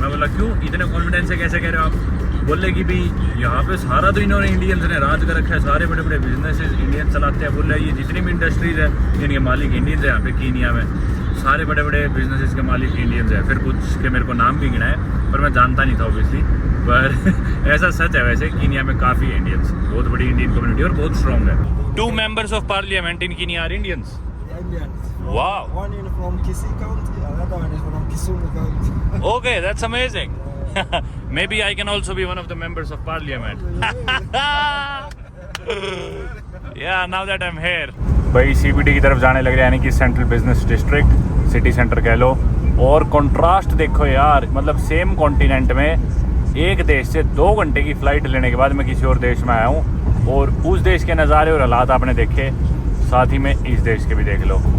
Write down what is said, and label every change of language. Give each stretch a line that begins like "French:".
Hindi: मैं बोला क्यों, इतने कॉन्फिडेंस से कैसे कह रहे हो आप? बोले कि भी यहाँ पे सारा तो इन्होंने इंडियंस ने राज कर रखा है, सारे बड़े बड़े बिजनेसेस इंडियन चलाते हैं। बोले ये जितनी भी इंडस्ट्रीज है इनके मालिक इंडियंस है यहाँ पे कीनिया में, सारे बड़े बड़े बिजनेसेस के मालिक इंडियंस हैं। फिर कुछ के मेरे को नाम भी गिनाए पर मैं जानता नहीं था ऑब्वियसली, पर ऐसा सच है। वैसे कीनिया में काफ़ी इंडियंस, बहुत बड़ी इंडियन कम्युनिटी और बहुत स्ट्रॉन्ग है।
English: 2 members of parliament in Kenya are Indians. Indians. Wow. One in from Kisii County, another one is from Kisumu County. Okay, that's amazing. Maybe I can also be one of the members of parliament. Yeah, now that I'm here.
Hindi: भाई CBD की तरफ जाने लग रहे हैं, यानी कि central business district, city centre कह लो। और कंट्रास्ट देखो यार, मतलब सेम कॉन्टिनेंट में एक देश से 2 घंटे की फ़्लाइट लेने के बाद मैं किसी और देश में आया हूँ और उस देश के नज़ारे और हालात आपने देखे, साथ ही में इस देश के भी देख लो।